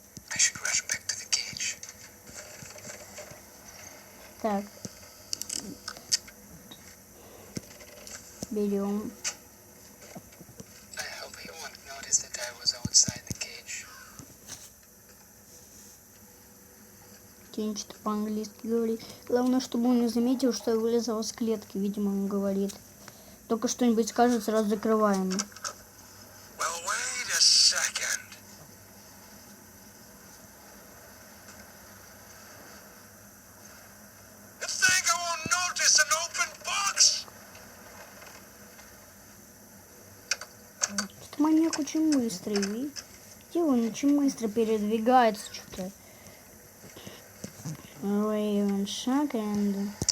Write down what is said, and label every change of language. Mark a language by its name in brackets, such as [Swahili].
[English] I should rush back to the cage. [Russian] Так. Берем. [English] I hope he won't notice that I was outside the cage. [Russian] Тень что-то по-английски говорит. Главное, чтобы он не заметил, что я вылезала с клетки, видимо, он говорит. Только что-нибудь скажет, сразу закрываем. [English] Well, wait a second. You think I won't notice an open box? [Russian] Что-то маньяк очень быстрый, видите? Он очень быстро передвигается, что-то. [English] Raven second.